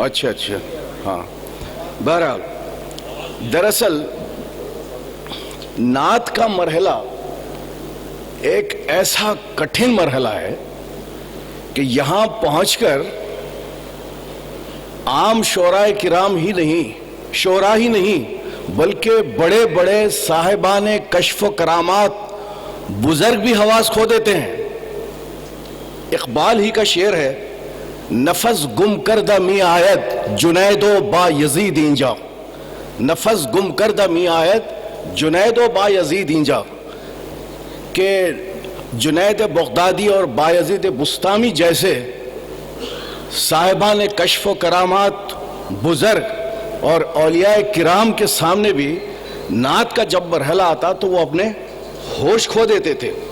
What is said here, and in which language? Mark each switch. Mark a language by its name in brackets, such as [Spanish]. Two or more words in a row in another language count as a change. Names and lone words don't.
[Urdu] اچھا ہاں، بہرحال دراصل نعت کا مرحلہ ایک ایسا کٹھن مرحلہ ہے کہ یہاں پہنچ کر عام شعراء کرام ہی نہیں، شعراء ہی نہیں، بلکہ بڑے بڑے صاحبان کشف و کرامات، بزرگ بھی حواس کھو دیتے ہیں۔ [Persian] اقبال ہی کا شعر ہے، نفس گم کردہ می آیت جنید و با یزید اینجا، نفس گم کردہ می آیت جنید و با یزید اینجا، [Urdu] کہ جنید بغدادی اور بایزید بستامی جیسے صاحبان کشف و کرامات بزرگ اور اولیاء کرام کے سامنے بھی نعت کا جب مرحلہ آتا تو وہ اپنے ہوش کھو دیتے تھے.